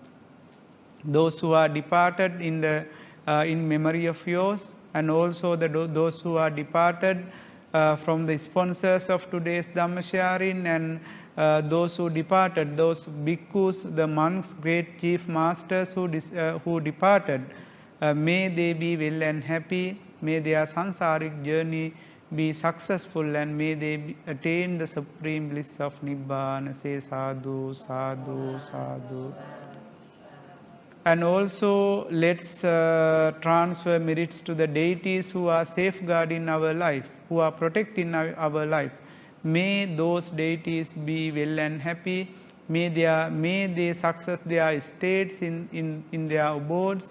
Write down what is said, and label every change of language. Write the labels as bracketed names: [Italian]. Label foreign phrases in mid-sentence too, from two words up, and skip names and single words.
[English] Those who are departed in memory of yours, and also those who are departed from the sponsors of today's Dhamma sharing, and those who departed, those bhikkhus, the monks, great chief masters who departed, may they be well and happy, may their sansaric journey be successful, and may they attain the supreme bliss of Nibbana. [Pali] Say sadhu, sadhu, sadhu. [English] And also let's transfer merits to the deities who are safeguarding our life, who are protecting our life. May those deities be well and happy. May they success their estates in their abodes.